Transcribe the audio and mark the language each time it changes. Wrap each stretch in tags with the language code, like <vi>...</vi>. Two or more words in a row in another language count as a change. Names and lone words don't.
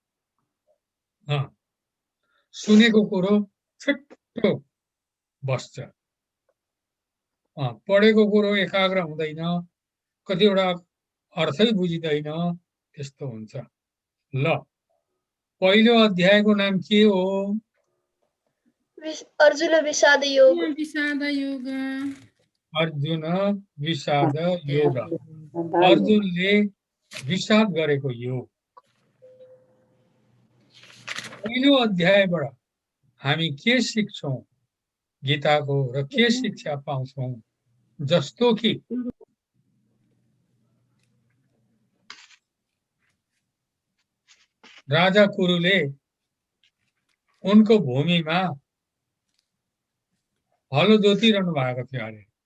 <ne>सुनेको कुरो छिट्टो बस्छ, पढेको कुरो एकाग्र हुँदैन, कतिवटा अर्थै बुझिँदैन, त्यस्तो हुन्छ। ल पहिलो अध्यायको नाम के हो? अर्जुन विषाद योग। अर्जुन विषाद योग। अर्जुनले विषाद गरेको योग। पहिलो अध्यायबाट हामी के सिक्छौं गीताको र के शिक्षा पाउँछौं? जस्तो कि राजा कुरुले उनको भूमिमा हलो जोतिरहनु भएको थियो अरे।</ne>